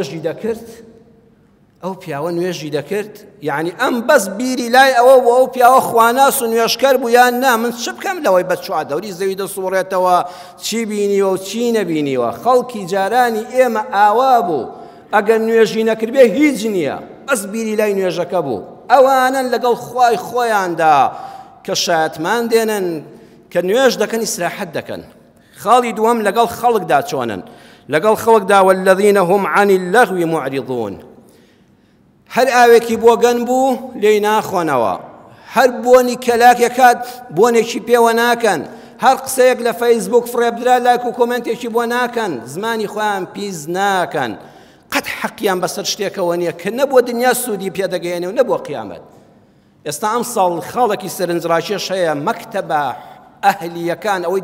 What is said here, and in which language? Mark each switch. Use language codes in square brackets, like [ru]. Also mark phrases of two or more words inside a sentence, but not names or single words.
[ckb] نوێژی دەکرد یعنی ئەم بەس بیری لای ئەوە بۆ ئەو پیاوە خواناس و نوێشکەر بوو یان نا من چ بکەم لەوەی بە چوار دەوری زەوی دەسوڕێتەوە چی بینیوە و چی نەبینیوە خەڵکی جارانی ئێمە ئاوا بوو ئەگەر نوێژی نەکردبێ هیچ نییە بەس بیری لای نوێژەکە بوو ئەوانن لەگەڵ خوای خۆیاندا کە شایەتمان دێنن کە نوێژ دەکەن ئیسراحەت دەکەن خاڵی دووەم لەگەڵ خەڵکدا چۆنن لەگەڵ خەڵکدا [ar] والذین هم عن اللغو معرضون [ckb] هەر ئاوێکی بۆ گەن بوو لێی ناخۆنەوە هەر بۆنی کەلاکێکات بۆنێکی پێوە ناکەن هەر قسەیەک لە فەیسبوک فڕێبدرا لایک و کۆمنتێکی بۆ ناکەن زمانی خۆیان پیس ناکەن قەت حەقیان بەسەر شتێکەوە نییە کە نەبووە دنیا سوودی پێدەگەێنێ و نەبووە قیامەت ئێستا ئەم ساڵ خاڵێکی سەرنجڕاکێش هەیە مەکتەبە ئەهلیەکان ئەوەی